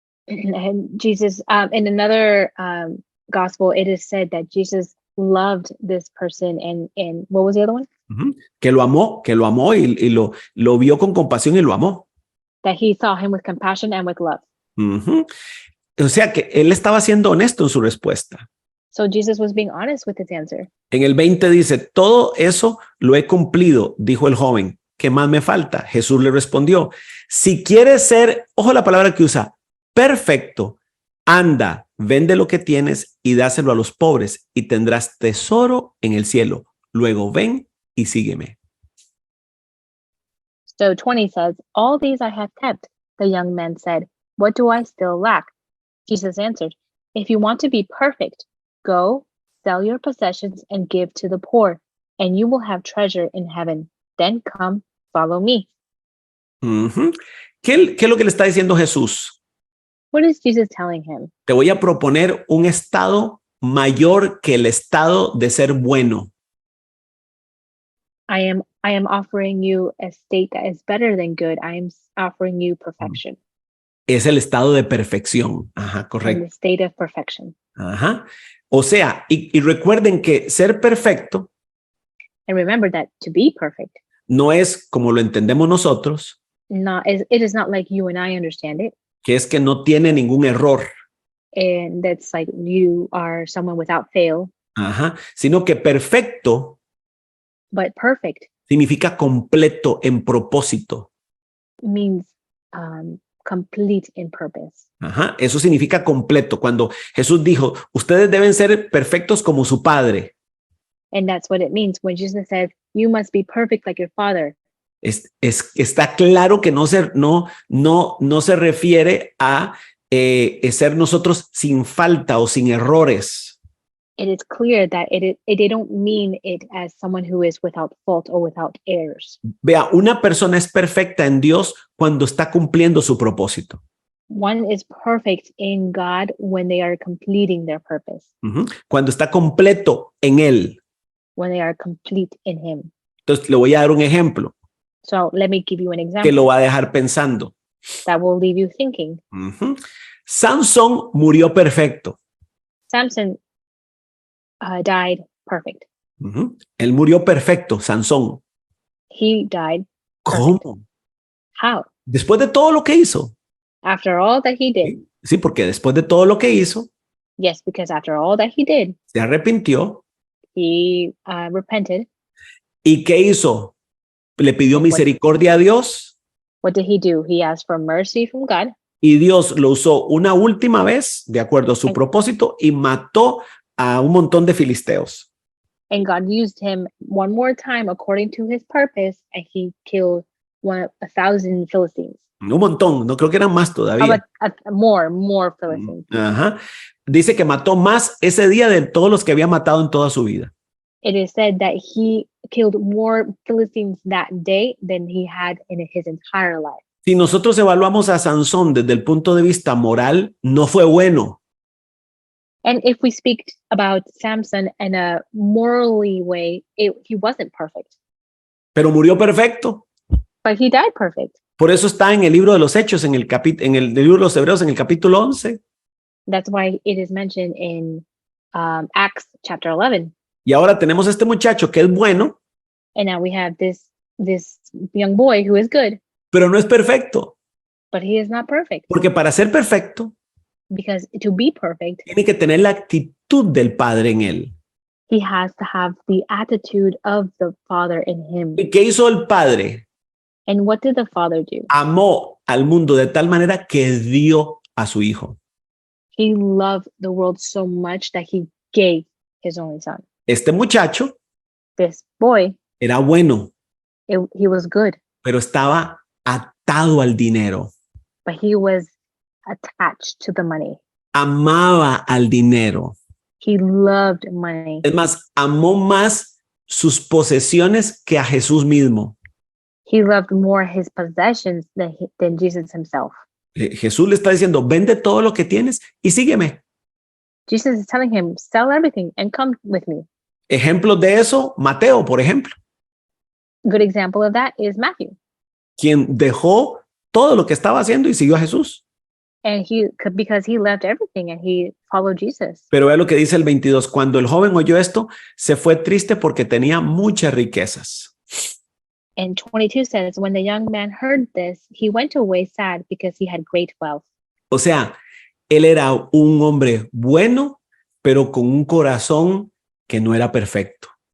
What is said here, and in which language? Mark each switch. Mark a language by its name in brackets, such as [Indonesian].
[English] And Jesus, in another gospel, it is said that Jesus loved this person, and what was the other one? [Spanish] Que lo amó y lo vio con compasión y lo amó. [English] That he saw him with compassion and with love. [Spanish] O sea que él estaba siendo honesto en su respuesta. [English] So Jesus was being honest with his answer. [Spanish] En el 20 dice, todo eso lo he cumplido, dijo el joven. ¿Qué más me falta? Jesús le respondió, si quieres ser, ojo la palabra que usa, perfecto, anda, vende lo que tienes y dáselo a los pobres y tendrás tesoro en el cielo. Luego ven y sígueme. [English] So 20 says, all these I have kept. The young man said, what do I still lack? Jesus answered, if you want to be perfect, go, sell your possessions and give to the poor, and you will have treasure in heaven. Then come, follow me. [Spanish] ¿Qué es lo que le está diciendo Jesús? [English] What is Jesus telling him? [Spanish] Te voy a proponer un estado mayor que el estado de ser bueno. [English] I am offering you a state that is better than good. I am offering you perfection. [Spanish] Es el estado de perfección. Ajá, [English] And [Spanish] correcto. [English] the state of perfection. Ajá. [Spanish] O sea, y recuerden que ser perfecto [English] And remember that to be perfect, [Spanish] no es como lo entendemos nosotros, [English] it is not like you and I understand it. [Spanish] que es que no tiene ningún error. [English] And that's like you are someone without fail, [Spanish] Ajá. Sino que perfecto [English] but perfect [Spanish] significa completo en propósito. [English] means complete in purpose. Ajá. [Spanish] Eso significa completo. Cuando Jesús dijo, ustedes deben ser perfectos como su Padre. [English] And that's what it means when Jesus says, you must be perfect like your Father. [Spanish] Está claro que no se refiere a ser nosotros sin falta o sin errores. [English] It is clear that they don't mean it as someone who is without fault or without errors. [Spanish] Vea, una persona es perfecta en Dios cuando está cumpliendo su propósito. [English] One is perfect in God when they are completing their purpose, [Spanish] Cuando está completo en Él. [English] when they are complete in Him. [Spanish] Entonces, le voy a dar un ejemplo [English] So let me give you an [Spanish] que [English] example [Spanish] lo va a dejar pensando. [English] that will leave you thinking. [Spanish] Sansón murió perfecto. [English] Samson died perfect. [Spanish] Él murió perfecto, Sansón. [English] He died. [Spanish] ¿Cómo? [English] How? [Spanish] Después de todo lo que hizo. [English] After all that he did. [Spanish] Sí, porque después de todo lo que hizo, [English] Yes, because after all that he did, [Spanish] se arrepintió. [English] he repented. [Spanish] ¿Y qué hizo? Le pidió misericordia a Dios [English] What did he do? He asked for mercy from God, [Spanish] y Dios lo usó una última vez de acuerdo a su propósito y mató a un montón de filisteos. [English] and God used him one more time according to his purpose, and he killed 1,000 Philistines. [Spanish] Un montón, no creo que eran más todavía. [English] More Philistines. Ajá. [Spanish] Dice que mató más ese día de todos los que había matado en toda su vida. [English] It is said that he killed more Philistines that day than he had in his entire life. [Spanish] Si nosotros evaluamos a Sansón desde el punto de vista moral, no fue bueno. [English] And if we speak about Samson in a morally way, he wasn't perfect, [Spanish] Pero murió perfecto. [English] but he died perfect. [Spanish] Por eso está en el libro de los Hechos, en el libro de los Hebreos, en el capítulo 11. [English] That's why it is mentioned in Acts chapter 11. [Spanish] Y ahora tenemos este muchacho que es bueno, [English] And now we have this young boy who is good, [Spanish] pero no es perfecto. [English] but he is not perfect. [Spanish] Porque para ser perfecto, [English] Because to be perfect, [Spanish] tiene que tener la actitud del Padre en él. [English] he has to have the attitude of the Father in him. [Spanish] ¿Y qué hizo el Padre? [English] And what did the Father do? [Spanish] Amó al mundo de tal manera que dio a su Hijo. [English] He loved the world so much that he gave his only son. [Spanish] Este muchacho [English] This boy, [Spanish] era bueno, [English] he was good, [Spanish] pero estaba atado al dinero. [English] but he was attached to the money. [Spanish] Amaba al dinero. [English] He loved money. [Spanish] Es más, amó más sus posesiones que a Jesús mismo. [English] He loved more his possessions than Jesus himself. [Spanish] Jesús le está diciendo, vende todo lo que tienes y sígueme. [English] Jesus is telling him, sell everything and come with me. [Spanish] Ejemplos de eso, Mateo, por ejemplo, [English] Good example of that is Matthew, [Spanish] quien dejó todo lo que estaba haciendo y siguió a Jesús. [English] And because he left everything and he followed Jesus. [Spanish] Pero vea lo que dice el 22. Cuando el joven oyó esto, se fue triste porque tenía muchas riquezas. [English] And 22 says, when the young man heard this, he went away sad because he had great wealth. [Spanish] O sea, él era un hombre bueno, pero con un corazón que no era perfecto.